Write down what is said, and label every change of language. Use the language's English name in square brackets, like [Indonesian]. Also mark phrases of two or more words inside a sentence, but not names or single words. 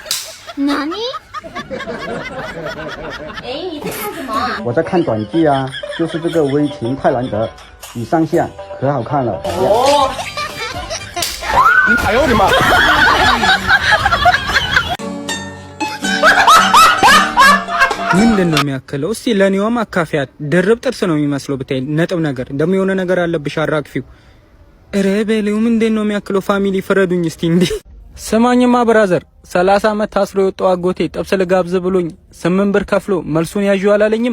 [Chinese] 哪里？哎，你在看什么？我在看短剧啊， 就是这个温情快兰德，已上线，可好看了。哎呦我的妈 [Amharic] ምንድን ነው የሚያክለው? እስቲ ለኔውም አካፊያት ድርብ ጥርስ ነው የሚመስለው ብታይ ነጥብ ነገር ደግሞ የሆነ ነገር አለብሽ አራግፊው። ኧረ በለው ምንድን ነው የሚያክለው? ፋሚሊ ፍረዱኝ እስቲ እንዴ! ስማኝማ ብራዘር 30 ዓመት ታስሮ የወጣው አጎቴ ጥብስ ልጋብዝ ብሎኝ 8 ብር ከፍሎ መልሱን ያዡ አላለኝም?